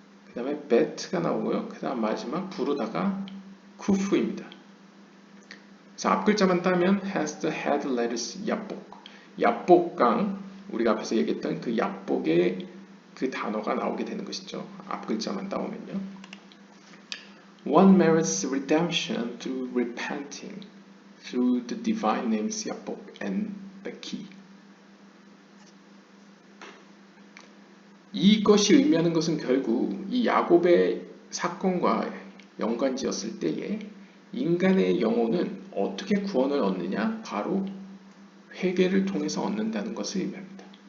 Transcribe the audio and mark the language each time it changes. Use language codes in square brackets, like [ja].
[ko] 그 다음에 베트가 나오고요. 그 다음 마지막 부르다가 쿠프입니다. 그래서 앞 글자만 따면 has the head letters 야복 야복강 우리가 앞에서 얘기했던 그 야복의 그 단어가 나오게 되는 것이죠. 앞 글자만 따오면요. [en] One merits redemption through repenting through the divine names 야복 and 베키. [ko] 이것이 의미하는 것은 결국 이 야곱의 사건과 연관지었을 때에 인간의 영혼은 어떻게 구원을 얻느냐? 바로 회개를 통해서 얻는다는 것을 의미합니다.